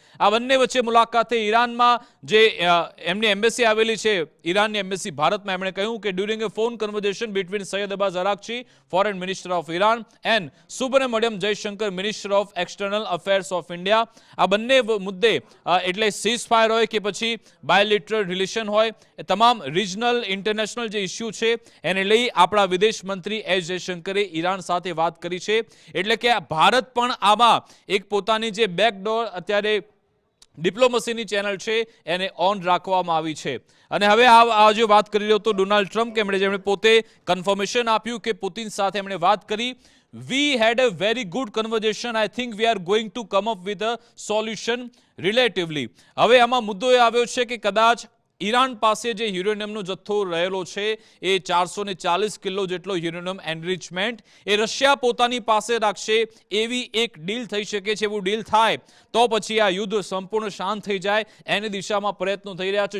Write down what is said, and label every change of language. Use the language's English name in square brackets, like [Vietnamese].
[Gujarati] આ બંને વચ્ચે મુલાકાતે ઈરાનમાં જે એમની એમ્બેસી આવેલી છે, ઈરાનની એમ્બેસી ભારતમાં, એમણે કહ્યું કે [English] during a phone conversation between Syed Abbas Araghchi, foreign minister of Iran, and Subrahmanyam Jaishankar, minister of external affairs of India, [Gujarati] આ બંને મુદ્દે એટલે સીઝ ફાયર હોય કે પછી બાયલિટરલ રિલેશન હોય, એ તમામ રિજનલ ઇન્ટરનેશનલ જે ઇસ્યુ છે એને લઈ આપણા વિદેશ મંત્રી એસ જયશંકરે ઈરાન સાથે વાત કરી છે. એટલે કે ભારત પણ આમાં એક પોતાની જે બેકડોર અત્યારે ડિપ્લોમસીની ચેનલ છે એને ઓન રાખવામાં આવી છે. અને હવે આ જે વાત કરી રહ્યો હતો ડોનાલ્ડ ટ્રમ્પ કે જેમણે પોતે કન્ફર્મેશન આપ્યું કે પુતિન સાથે એમણે વાત કરી. [English] We had a very good conversation. I think we are going to come up with a solution relatively. [Gujarati] હવે આમાં મુદ્દો એ આવ્યો છે કે કદાચ ઈરાન પાસે જે યુરેનિયમનો જથ્થો રહેલો છે એ 440 કિલો જેટલો યુરેનિયમ એનરિચમેન્ટ એ રશિયા પોતાની પાસે રાખશે એવી એક ડીલ થઈ શકે છે. એવું ડીલ થાય તો પછી આ યુદ્ધ સંપૂર્ણ શાંત થઈ જાય એની દિશામાં પ્રયત્નો થઈ રહ્યા છે.